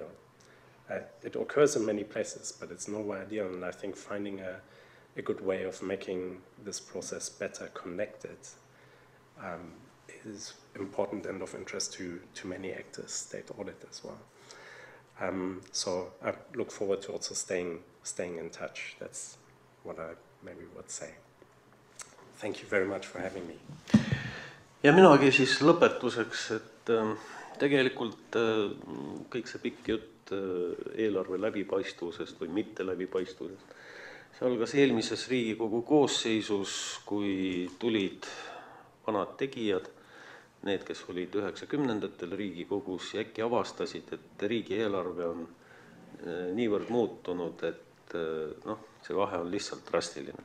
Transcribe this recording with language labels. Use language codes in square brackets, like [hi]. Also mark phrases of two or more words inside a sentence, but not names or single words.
[en] It occurs in many places, but it's nowhere ideal, and I think finding a good way of making this process better connected is important and of interest to many actors, state audit as well. So I look forward to also staying in touch. That's what I maybe would say. Thank you very much for having me. [et] Ja minagi siis lõpetuseks, et tegelikult kõik see pikk jutt eelarve läbipaistvusest või mitte läbipaistvusest, see algas eelmises Riigikogu koosseisus, kui tulid vanad tegijad need, kes olid 90-ndatel Riigikogus ja äkki avastasid, et riigieelarve on niivõrd muutunud, et see vahe on lihtsalt drastiline.